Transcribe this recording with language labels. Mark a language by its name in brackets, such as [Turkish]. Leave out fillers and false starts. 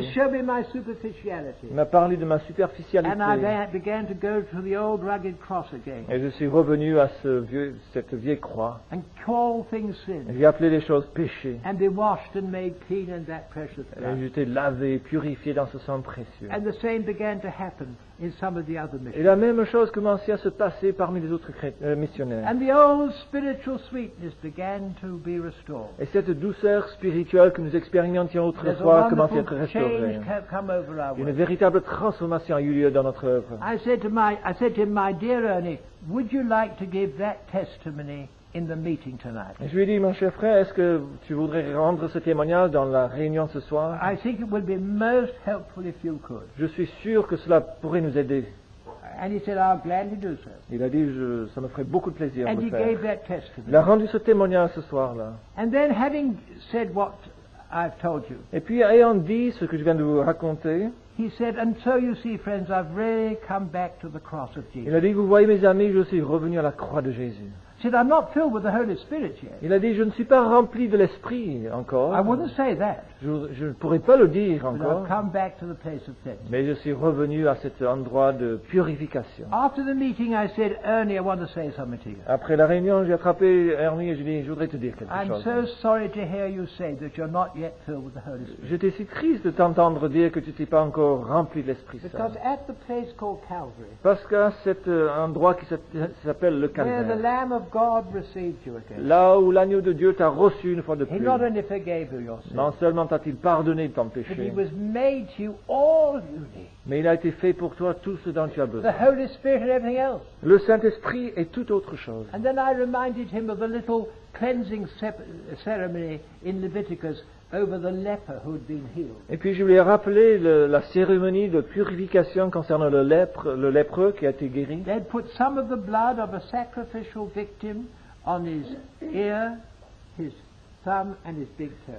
[English] He showed me my superficiality. [French] Il m'a parlé de ma [English] And [French] superficialité. [English] I began to go to the old rugged cross again [French] Et je suis revenu à cette vieille croix. [English] and call things sin [French] J'ai appelé les choses péchés. [English] and be washed and made clean in that precious [French] Et [English] blood. [French] j'étais lavé, purifié dans ce sang précieux. [English] And the same began to happen in some of the other [French] Et [English] missions. [French] la même chose commençait à se passer parmi les autres missionnaires. [English] And the old spiritual sweetness began to be restored. [French] Et cette douceur spirituelle que nous expérimentions [English] There's a [French] autrefois commençait à être [English] wonderful [French] restaurée. [English] change come over our [French] Une [English] work. [French] véritable transformation a eu lieu dans notre œuvre. [English] I said to him, my dear Ernie, would you like to give that testimony in the meeting tonight? [French] Et je lui ai dit, mon cher frère, est-ce que tu voudrais rendre ce témoignage dans la réunion ce soir? [English] I think it would be most helpful if you could. [French] Je suis sûr que cela pourrait nous aider. [English] And he said, I'll gladly do so. [French] Il a dit, ça me ferait beaucoup de plaisir de [English] And [French] le [English] he [French] faire. [English] gave that [French] Il a [English] testimony. [French] rendu ce témoignage ce soir-là. [English] And then having said what I've told you, [French] Et puis, ayant dit ce que je viens de vous raconter, [English] he said, and so you see, friends, I've really come back to the cross of [French] il [English] Jesus. [French] a dit, vous voyez mes amis, je suis revenu à la croix de Jésus. [English] He said, I'm not filled with the Holy Spirit yet. [French] Il a dit, je ne suis pas rempli de l'esprit encore. [English] I wouldn't say that, [French] Je ne pourrais pas le dire [English] but [French] encore. [English] I've come back to the place of cleansing. [French] Mais je suis revenu à cet endroit de purification. [English] After the meeting, I said, Ernie, I want to say something to you. [French] Après la réunion, j'ai attrapé Ernie et je lui ai dit, je voudrais te dire quelque [English] I'm [French] chose. [English] so sorry to hear you say that you're not yet filled with the Holy Spirit. [French] J'étais si triste de t'entendre dire que tu n'étais pas encore rempli de l'Esprit Saint. [English] Because at the place called Calvary, [French] Parce qu'à cet endroit qui s'appelle le [English] where the [French] Calvaire, [English] Lamb of God received you again, [French] là où l'agneau de Dieu t'a reçu une fois de [English] He [French] plus, [English] not only forgave you your sin, [French] non seulement t'a-t-il pardonné de ton [English] but He [French] péché, [English] was made to you all you need. [French] mais il a été fait pour toi tout ce dont tu as [English] The [French] besoin. [English] Holy Spirit and everything else. [French] Le Saint-Esprit est tout autre chose. [English] And then I reminded him of the little cleansing ceremony in Leviticus over the leper who had been healed. [French] Et puis je lui ai rappelé la cérémonie de purification concernant le lépreux qui a été guéri. [English] They'd put some of the blood of a sacrificial victim on his ear, his thumb, and his big toe.